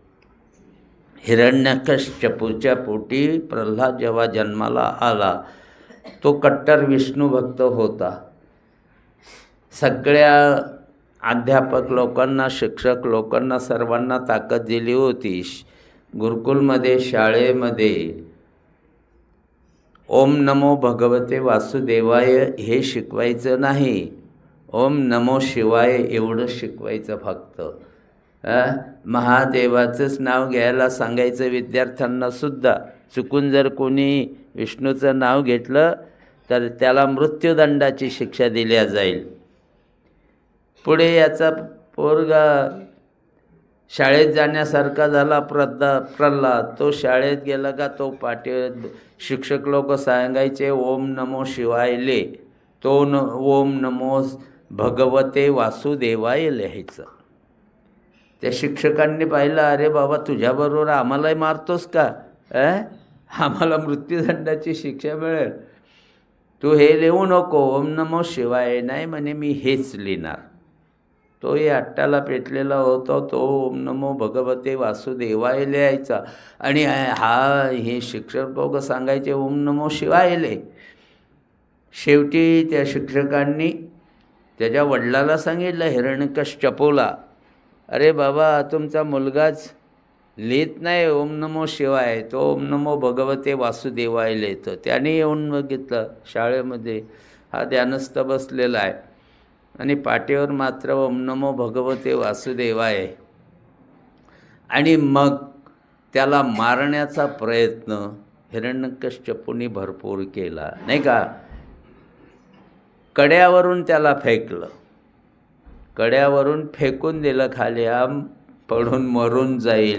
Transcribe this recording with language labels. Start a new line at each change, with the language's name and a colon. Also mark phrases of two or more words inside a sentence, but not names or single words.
Marathi: हिरण्यकश्यपूच्या पोटी प्रल्हाद जेव्हा जन्माला आला तो कट्टर विष्णू भक्त होता. सगळ्या अध्यापक लोकांना, शिक्षक लोकांना, सर्वांना ताकद दिली होती. गुरुकुलमध्ये, शाळेमध्ये
Sanskrit: ओम नमो भगवते वासुदेवाय
Marathi: हे शिकवायचं नाही,
Sanskrit: ओम नमो शिवाय
Marathi: एवढं शिकवायचं फक्त. महादेवाचंच नाव घ्यायला सांगायचं विद्यार्थ्यांना सुद्धा. चुकून जर कोणी विष्णूचं नाव घेतलं तर त्याला मृत्यूदंडाची शिक्षा दिल्या जाईल. पुढे याचा पोरगा शाळेत जाण्यासारखा झाला, प्रल्हाद. तो शाळेत गेला का तो शिक्षक लोक सांगायचे
Sanskrit: ओम नमो शिवायले,
Marathi: तो
Sanskrit: ओम नमो भगवते वासुदेवाय
Marathi: लिहायचं. त्या शिक्षकांनी पाहिलं, अरे बाबा तुझ्याबरोबर आम्हालाही मारतोस का? आम्हाला मृत्यूदंडाची शिक्षा मिळेल, तू हे लिहू नको,
Sanskrit: ओम नमो शिवाय.
Marathi: नाही म्हणे, मी हेच लिहिणार. तोही अट्टाला पेटलेला होता, तो
Sanskrit: ओम नमो भगवते वासुदेवाय
Marathi: लिहायचा. आणि हे शिक्षक लोक सांगायचे
Sanskrit: ओम नमो शिवाय
Marathi: ले. शेवटी त्या शिक्षकांनी त्याच्या वडिलाला सांगितलं, हिरण्यकश्यपूला, अरे बाबा तुमचा मुलगाच लिहित नाही
Sanskrit: ओम नमो शिवाय,
Marathi: तो
Sanskrit: ओम नमो भगवते वासुदेवाय
Marathi: लिहितो. त्याने येऊन बघितलं शाळेमध्ये हा ध्यानस्थ बसलेला आहे आणि पाठीवर मात्र
Sanskrit: ओम नमो भगवते वासुदेवाय.
Marathi: आणि मग त्याला मारण्याचा प्रयत्न हिरण्यकश्यपूने भरपूर केला, नाही का. कड्यावरून त्याला फेकलं, कड्यावरून फेकून दिलं खाली, पडून मरून जाईल.